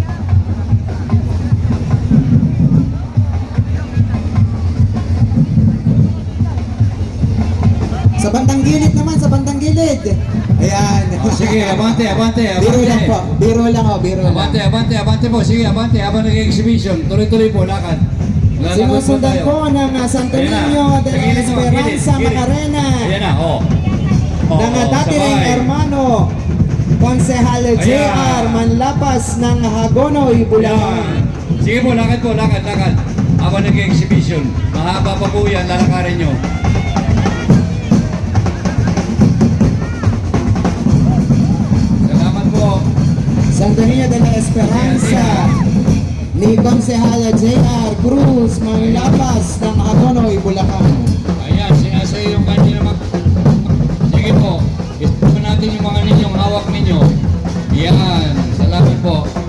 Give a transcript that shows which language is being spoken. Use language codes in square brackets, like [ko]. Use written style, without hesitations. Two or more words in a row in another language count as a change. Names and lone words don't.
[tl] Sa bandang gilid naman, sa bandang gilid. Ayan. Sige, abante, abante, Biro lang abante. po. Biro lang o, biro Abante, lang. abante, abante po. Sige, abante. Habang nag-exhibition, tuloy-tuloy po, lakad. Lalagot po Sinusundan tayo. po ng Santo Ayan na. Niño de Sa la gilid mo, Esperanza gilid, gilid. Macarena. Ayan na, oh. Ng dati ring sabay. hermano, Konsehal J.R. Manlapas ng Hagonoy, Bulacan. Ayan. Sige po, lakad po, lakad, lakad. Habang nag-exhibition, mahaba pa po yan, lalakarin nyo. Salamat po. Santo Niño de la Esperanza ni Konsehal J.R. Cruz Manlapas ng Hagonoy, Bulacan. Ayan, sinasayo yung kanya naman. Sige po, gusto po natin yung mga ninyong hawak ninyo. Yan, salamat po.